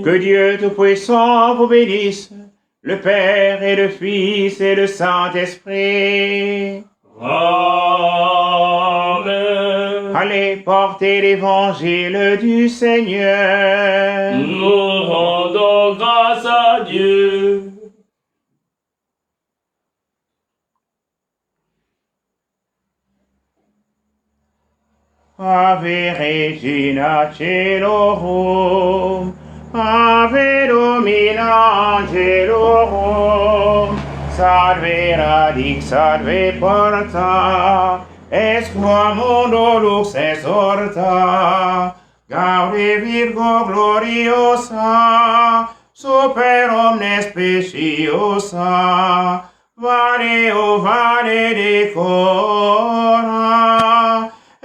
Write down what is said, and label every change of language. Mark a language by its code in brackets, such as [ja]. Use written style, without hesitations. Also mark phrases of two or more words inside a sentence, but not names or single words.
[fr] Que Dieu Tout-Puissant vous bénisse, le Père et le Fils et le Saint-Esprit. Amen. Allez porter l'évangile du Seigneur. Nous rendons grâce à Dieu. [la] Ave Regina Celorum, Ave Domina Angelorum, Salve Radix, Salve Porta, Exclamundo Lux exhorta, Gaude Virgo gloriosa, Super omnes speciosa, Vale o vale decora,